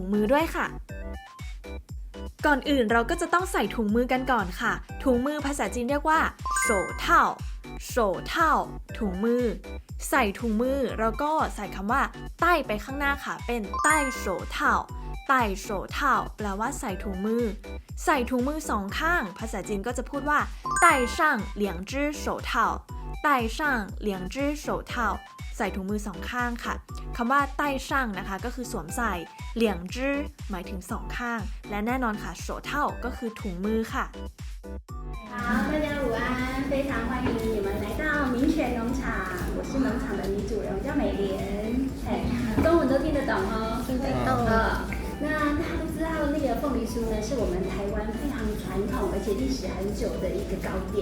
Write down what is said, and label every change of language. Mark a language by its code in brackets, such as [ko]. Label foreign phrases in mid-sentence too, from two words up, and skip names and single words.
[th] มือด้วยค่ะ ก่อนอื่นเราก็จะต้องใส่ถุงมือกันก่อนค่ะ ถุงมือภาษาจีนเรียกว่าโฉเท่าถุงมือ ใส่ถุงมือแล้วก็ใส่คำว่าใต้ไปข้างหน้าค่ะ เป็นใต้โฉเท่าแปลว่าใส่ถุงมือ ใส่ถุงมือสองข้าง ภาษาจีนก็จะพูดว่า [zh] 戴上两只手套 [th] ใส่ถุงมือสองข้างค่ะคำว่าใต้ช่างนะคะก็คือสวมใส่เหลียงจื้อหมายถึงสองข้างและแน่นอนค่ะโฉเท่าก็คือถุงมือค่ะ [zh] 好，大家午安，非常欢迎你们来到民权农场，我是农场的女主人，我叫美莲，中文都听得懂哦，听得懂。那大家都知道，那个凤梨酥呢，是我们台湾非常传统而且历史很久的一个糕点。